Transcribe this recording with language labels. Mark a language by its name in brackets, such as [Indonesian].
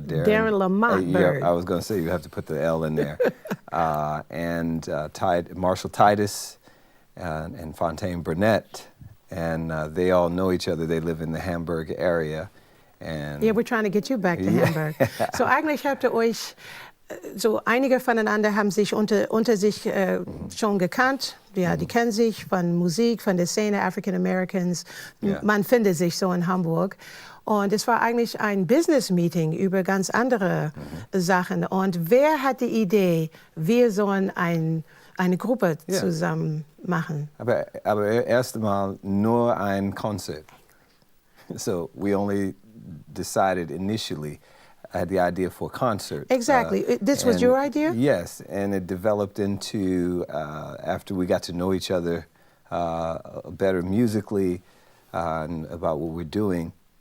[English] Darren Lamont Bird. Yeah, I was going to say you have to put the L in there. And Marshall Titus and Fontaine Burnett. And they all know each other. They live in the Hamburg area. And yeah, we're trying to get you back to Hamburg. [German] So eigentlich habt ihr euch, so einige voneinander haben sich unter sich schon gekannt. Ja, die kennen sich von Musik, von der Szene African Americans. [English] Yeah. [German] Man findet sich so in Hamburg. Und es war eigentlich ein Business-Meeting über ganz andere Sachen. Und wer hat die Idee, wir sollen eine Gruppe zusammen machen? Aber erst einmal nur ein Konzert. [English] So we only decided initially, I had the idea for a concert. Exactly. This was your idea? Yes, and it developed into, after we got to know each other better musically and about what we're doing,